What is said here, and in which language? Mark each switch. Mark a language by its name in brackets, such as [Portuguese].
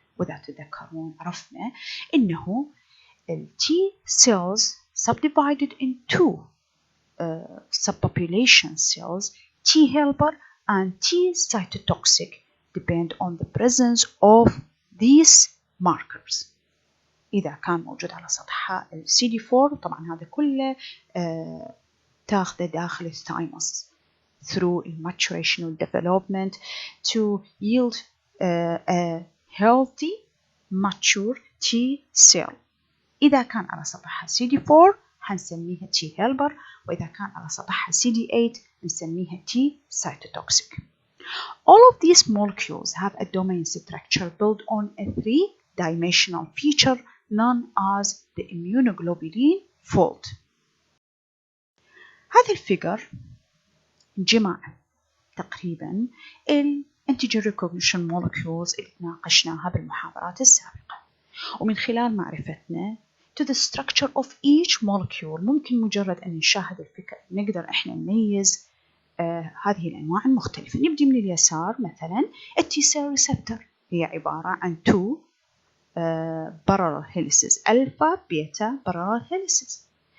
[Arabic] وإذا تذكرون عرفنا إنه ال [English] T cells subdivided in two subpopulation cells, T helper and T cytotoxic, depend on the presence of these markers. [Arabic] إذا كان موجود على سطحها ال CD4، طبعا هذا كله تاخذه داخل الثايموس [English] through maturational development to yield a healthy mature T cell. [Arabic] إذا كان على سطحها CD4 حنسميها T helper، وإذا كان على سطحها CD8 نسميها T cytotoxic. [English] All of these molecules have a domain structure built on a three-dimensional feature known as the immunoglobulin fold. [Arabic] هذا الفيجر جمع تقريبا ال antigen recognition molecules اللي ناقشناها بالمحاضرات السابقة، ومن خلال معرفتنا [English] to the structure of each molecule [Arabic] ممكن مجرد أن نشاهد الفكرة نقدر إحنا نميز هذه الأنواع المختلفة. نبدأ من اليسار مثلا ال [English] T cell receptor [Arabic] هي عبارة عن [English] two parallel helices alpha beta parallel helices.